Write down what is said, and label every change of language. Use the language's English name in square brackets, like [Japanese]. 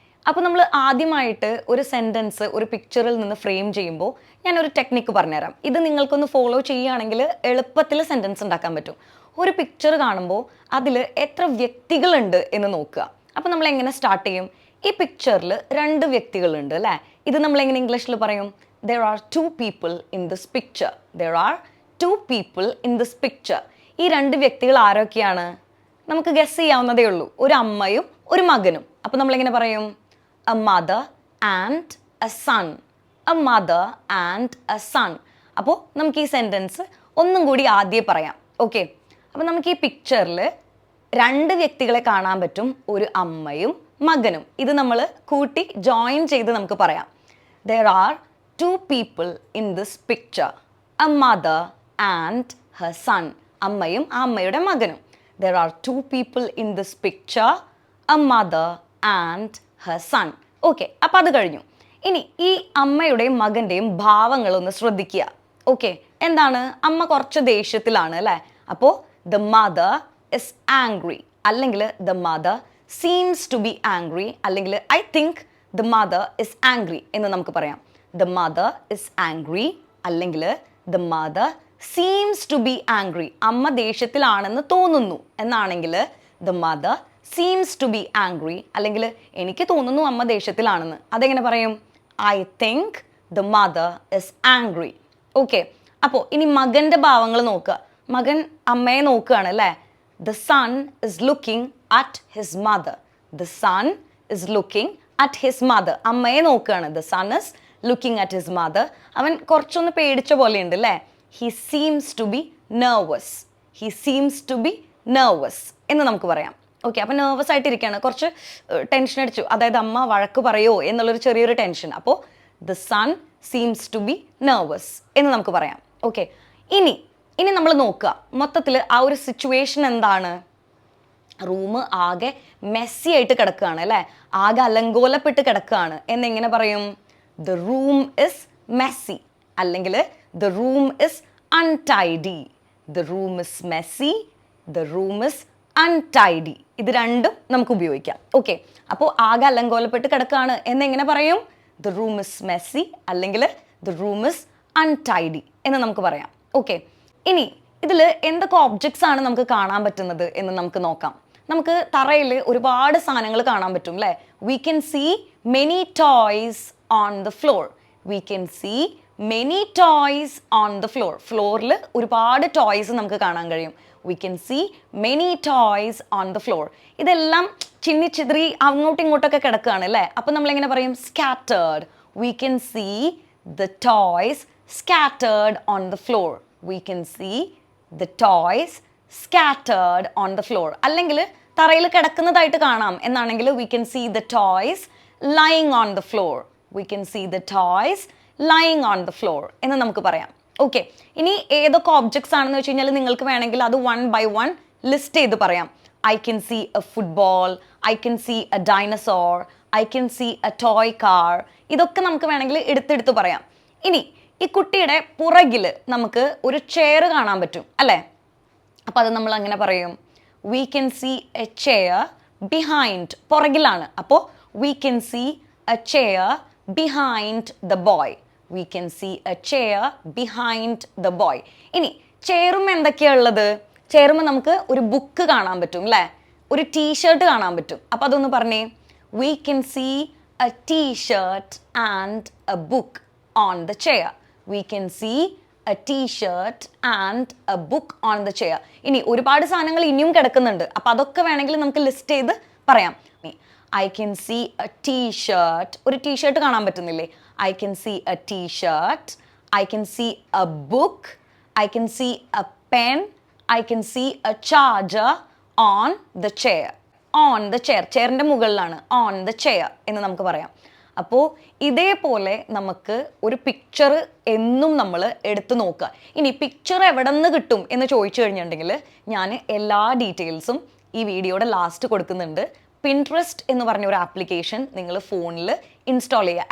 [Malayalam] അപ്പോൾ നമ്മൾ ആദ്യമായിട്ട് ഒരു സെൻറ്റൻസ് ഒരു പിക്ചറിൽ നിന്ന് ഫ്രെയിം ചെയ്യുമ്പോൾ ഞാനൊരു ടെക്നിക്ക് പറഞ്ഞുതരാം. ഇത് നിങ്ങൾക്കൊന്ന് ഫോളോ ചെയ്യുകയാണെങ്കിൽ എളുപ്പത്തിൽ സെൻറ്റൻസ് ഉണ്ടാക്കാൻ പറ്റും. ഒരു പിക്ചർ കാണുമ്പോൾ അതിൽ എത്ര വ്യക്തികളുണ്ട് എന്ന് നോക്കുക. അപ്പോൾ നമ്മൾ എങ്ങനെ സ്റ്റാർട്ട് ചെയ്യും? ഈ പിക്ചറിൽ 2 വ്യക്തികളുണ്ട് അല്ലേ. ഇത് നമ്മൾ എങ്ങനെ ഇംഗ്ലീഷിൽ പറയും? [English] There are 2 people in this picture. There are 2 people in this picture. [Malayalam] ഈ 2 വ്യക്തികൾ ആരൊക്കെയാണ്? നമുക്ക് ഗസ് ചെയ്യാവുന്നതേ ഉള്ളൂ. ഒരു അമ്മയും ഒരു മകനും. അപ്പോൾ നമ്മളെങ്ങനെ പറയും? [English] A mother and a son. A mother and a son. [Malayalam] അപ്പോൾ നമുക്ക് ഈ സെൻറ്റൻസ് ഒന്നും കൂടി ആദ്യം പറയാം. ഓക്കെ, അപ്പോൾ നമുക്ക് ഈ പിക്ചറിൽ 2 വ്യക്തികളെ കാണാൻ പറ്റും, ഒരു അമ്മയും മകനും. ഇത് നമ്മൾ കൂട്ടി ജോയിൻ ചെയ്ത് നമുക്ക് പറയാം. [English] There are 2 people in this picture. A mother and her son. [Malayalam] അമ്മയും ആ അമ്മയുടെ മകനും. [English] There are 2 people in this picture. A mother and her son. [Malayalam] Okay, അപ്പം അത് കഴിഞ്ഞു. ഇനി ഈ അമ്മയുടെയും മകൻ്റെയും ഭാവങ്ങളൊന്ന് ശ്രദ്ധിക്കുക. ഓക്കെ, എന്താണ്? അമ്മ കുറച്ച് ദേഷ്യത്തിലാണ് അല്ലേ. അപ്പോൾ [English] the mother is angry, [Malayalam] അല്ലെങ്കിൽ [English] the mother seems to be angry, അല്ലെങ്കിൽ I think the mother is angry [Malayalam] എന്ന് നമുക്ക് പറയാം. [English] The mother is angry, [Malayalam] അല്ലെങ്കിൽ [English] the mother seems to be angry. [Malayalam] അമ്മ ദേഷ്യത്തിലാണെന്ന് തോന്നുന്നു എന്നാണെങ്കിൽ [English] the mother seems to be angry, [Malayalam] അല്ലെങ്കിൽ എനിക്ക് തോന്നുന്നു അമ്മ ദേഷ്യത്തിലാണെന്ന്. അതെങ്ങനെ പറയും? [English] I think the mother is angry. [Malayalam] Okay, അപ്പോൾ ഇനി മകൻ്റെ ഭാവങ്ങൾ നോക്കുക. മകൻ അമ്മയെ നോക്കുകയാണ് അല്ലേ. [English] The son is looking at his mother. The son is looking at his mother. [Malayalam] അമ്മയെ നോക്കുകയാണ്. [English] The son is looking at his mother. [Malayalam] അവൻ കുറച്ചൊന്ന് പേടിച്ച പോലെയുണ്ട് അല്ലേ. [English] He seems to be nervous. He seems to be nervous [Malayalam] എന്ന് നമുക്ക് പറയാം. ഓക്കെ, അപ്പം നെർവസ് ആയിട്ടിരിക്കുകയാണ്, കുറച്ച് ടെൻഷൻ അടിച്ചു. അതായത് അമ്മ വഴക്ക് പറയുമോ എന്നുള്ളൊരു ചെറിയൊരു ടെൻഷൻ. അപ്പോൾ [English] the son seems to be nervous [Malayalam] എന്ന് നമുക്ക് പറയാം. ഓക്കെ, ഇനി നമ്മൾ നോക്കുക മൊത്തത്തിൽ ആ ഒരു സിറ്റുവേഷൻ എന്താണ്? റൂം ആകെ മെസ്സി ആയിട്ട് കിടക്കുകയാണ് അല്ലേ. ആകെ അലങ്കോലപ്പെട്ട് കിടക്കുകയാണ് എന്നെങ്ങനെ പറയും? [English] The room is messy, [Malayalam] അല്ലെങ്കിൽ [English] the room is untidy. The room is messy, the room is untidy. [Malayalam] ഇത് രണ്ടും നമുക്ക് ഉപയോഗിക്കാം. ഓക്കെ, അപ്പോൾ ആകെ അലങ്കോലപ്പെട്ട് കിടക്കുകയാണ് എന്നെങ്ങനെ പറയും? [English] The room is messy, [Malayalam] അല്ലെങ്കിൽ [English] the room is untidy [Malayalam] എന്ന് നമുക്ക് പറയാം. ഓക്കെ, ഇനി ഇതിൽ എന്തൊക്കെ ഒബ്ജക്ട്സ് ആണ് നമുക്ക് കാണാൻ പറ്റുന്നത് എന്ന് നമുക്ക് നോക്കാം. നമുക്ക് തറയിൽ ഒരുപാട് സാധനങ്ങൾ കാണാൻ പറ്റും അല്ലേ. [English] We can see many toys on the floor. We can see many toys on the floor. [Malayalam] ഫ്ലോറിൽ ഒരുപാട് ടോയ്സ് നമുക്ക് കാണാൻ കഴിയും. [English] We can see many toys on the floor. [Malayalam] ഇതെല്ലാം ചിന്നിച്ചിതറി അങ്ങോട്ടും ഇങ്ങോട്ടൊക്കെ കിടക്കുകയാണ് അല്ലേ. അപ്പോൾ നമ്മളെങ്ങനെ പറയും? Scattered. [English] We can see the toys scattered on the floor. We can see the toys scattered on the floor. [Malayalam] അല്ലെങ്കിൽ തറയിൽ കിടക്കുന്നതായിട്ട് കാണാം എന്നാണെങ്കിൽ [English] we can see the toys lying on the floor. We can see the toys lying on the floor [Malayalam] എന്ന് നമുക്ക് പറയാം. Okay, ഇനി ഏതൊക്കെ objects ആണെന്ന് വെച്ച് കഴിഞ്ഞാൽ നിങ്ങൾക്ക് വേണമെങ്കിൽ അത് 1 by 1 ലിസ്റ്റ് ചെയ്ത് പറയാം. [English] I can see a football, I can see a dinosaur, I can see a toy car. [Malayalam] ഇതൊക്കെ നമുക്ക് വേണമെങ്കിൽ എടുത്തെടുത്ത് പറയാം. ഇനി ഈ കുട്ടിയുടെ പുറകിൽ നമുക്ക് ഒരു ചെയർ കാണാൻ പറ്റും അല്ലേ. അപ്പോൾ അത് നമ്മൾ അങ്ങനെ പറയും? [English] We can see a chair behind. [Malayalam] പുറകിലാണ്. അപ്പോൾ [English] we can see a chair behind the boy. We can see a chair behind the boy. [Malayalam] ഇനി ചെയറും എന്തൊക്കെയാ ഉള്ളത്? ചെയറുമ്പോൾ നമുക്ക് ഒരു ബുക്ക് കാണാൻ പറ്റും അല്ലേ? ഒരു ടീഷർട്ട് കാണാൻ പറ്റും. അപ്പോൾ അതൊന്ന് പറഞ്ഞേ. [English] We can see a t-shirt and a book on the chair. We can see a t-shirt and a book on the chair. [Malayalam] ഇനി ഒരുപാട് സാധനങ്ങൾ ഇനിയും കിടക്കുന്നുണ്ട്. അപ്പോൾ അതൊക്കെ വേണമെങ്കിൽ നമുക്ക് ലിസ്റ്റ് ചെയ്ത് പറയാം. [English] I can see a t-shirt. [Malayalam] ഒരു ടീഷർട്ട് കാണാൻ പറ്റുന്നില്ലേ? [English] I can see a t-shirt. I can see a book. I can see a pen. I can see a charger on the chair. On the chair. [Malayalam] ചെയറിൻ്റെ മുകളിലാണ്. [English] On the chair [Malayalam] എന്ന് നമുക്ക് പറയാം. അപ്പോൾ ഇതേപോലെ നമുക്ക് ഒരു പിക്ചർ എന്നും നമ്മൾ എടുത്തു നോക്കുക. ഇനി പിക്ചർ എവിടെ നിന്ന് കിട്ടും എന്ന് ചോദിച്ചു കഴിഞ്ഞിട്ടുണ്ടെങ്കിൽ ഞാൻ എല്ലാ ഡീറ്റെയിൽസും ഈ വീഡിയോയുടെ ലാസ്റ്റ് കൊടുക്കുന്നുണ്ട്. പിൻട്രസ്റ്റ് എന്ന് പറഞ്ഞ ഒരു ആപ്ലിക്കേഷൻ നിങ്ങൾ ഫോണിൽ ഇൻസ്റ്റാൾ ചെയ്യുക.